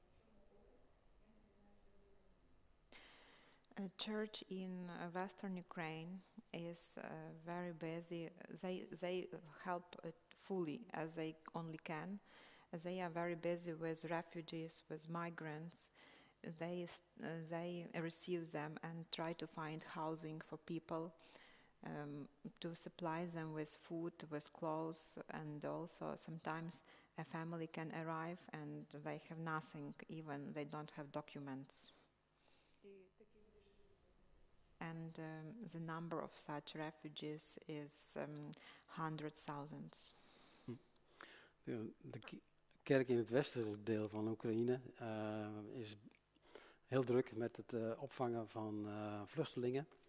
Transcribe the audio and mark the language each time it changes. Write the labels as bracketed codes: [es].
[uk] Причому коли я не знаю, що [en] A church in Western Ukraine is very busy. They help fully as they only can. They are very busy with refugees, with migrants. They receive them and try to find housing for people, to supply them with food, with clothes, and also sometimes a family can arrive and they have nothing, even they don't have documents. And the number of such refugees is hundred thousands. [nl] De kerk in het westelijk deel van Oekraïne is heel druk met het opvangen van vluchtelingen.